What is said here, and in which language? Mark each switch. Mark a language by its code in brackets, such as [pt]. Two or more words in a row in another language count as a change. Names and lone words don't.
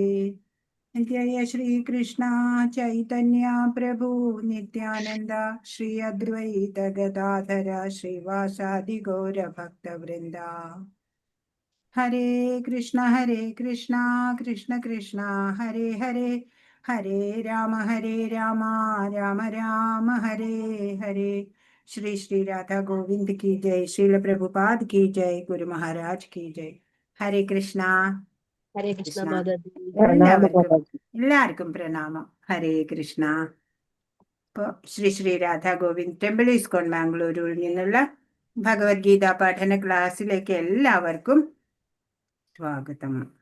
[sa] ജയ ശ്രീകൃഷ്ണ ചൈതന്യ പ്രഭു നിത്യാനന്ദ ശ്രീ അദ്വൈത ഗദാധര ശ്രീവാസാദി ഗൗരഭക്തവൃന്ദ. ഹരേ കൃഷ്ണ കൃഷ്ണ കൃഷ്ണ ഹരേ ഹരേ ഹരേ രാമ രാമ രാമ ഹരേ ഹരേ. [hi] ശ്രീ ശ്രീ രാധാ ഗോവിന്ദ് की जय. श्रील प्रभुपाद की जय. गुरु महाराज की जय. हरे कृष्ण. [ml] ഹരേ കൃഷ്ണ മാതാജി. എല്ലാവർക്കും പ്രണാമം. ഹരേ കൃഷ്ണ. ഇപ്പൊ ശ്രീ ശ്രീ രാധാ ഗോവിന്ദ് ടെമ്പിൾ ഇസ്കോൺ ബാംഗ്ലൂരിൽ നിന്നുള്ള ഭഗവത്ഗീത പഠന ക്ലാസ്സിലേക്ക് എല്ലാവർക്കും സ്വാഗതം.